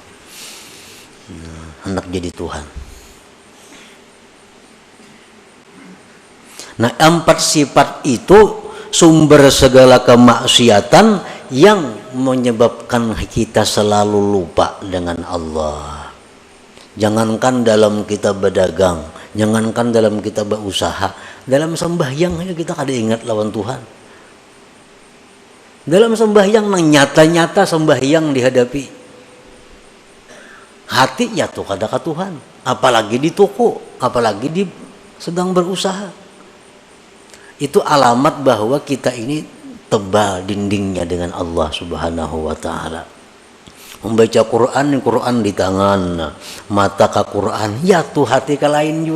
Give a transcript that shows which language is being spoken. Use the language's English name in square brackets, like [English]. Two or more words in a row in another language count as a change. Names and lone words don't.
[Banjar] Hendak jadi Tuhan. Nah, empat sifat itu sumber segala kemaksiatan yang menyebabkan kita selalu lupa dengan Allah. Jangankan dalam kita berdagang, jangankan dalam kita berusaha, dalam sembahyang aja kita kada ingat lawan Tuhan. Dalam sembahyang nang nyata-nyata sembahyang dihadapi, hati ya tuh kada ka Tuhan, apalagi di toko, apalagi di sedang berusaha. Itu alamat bahwa kita ini tebal dindingnya dengan Allah [Arabic] سبحانه وتعالى. [Banjar] Membaca Quran, Quran di tangan, mata ke Quran, ya tuh hati ke lain juga.